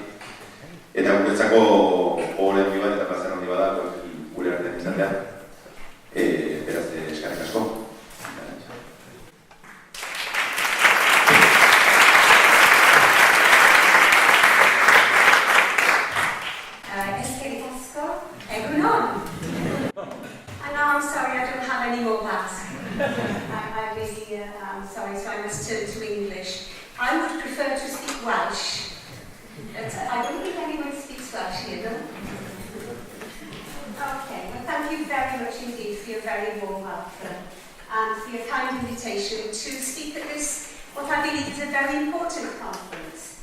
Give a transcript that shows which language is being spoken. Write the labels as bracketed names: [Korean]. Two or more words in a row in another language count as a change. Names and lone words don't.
[Basque] Eta guretzako ohore handi bat eta plazer handi bat da gure artean izatea. Beraz, eskerrik asko. Eskerrik asko. Egun on. [English] And now I'm sorry I don't have any more class. I really am sorry, so I must turn to English. I would prefer to speak Welsh. But I don't think anyone speaks Welsh here, no? Okay, well thank you very much indeed for your very warm welcome and for your kind invitation to speak at this, what I believe is a very important conference.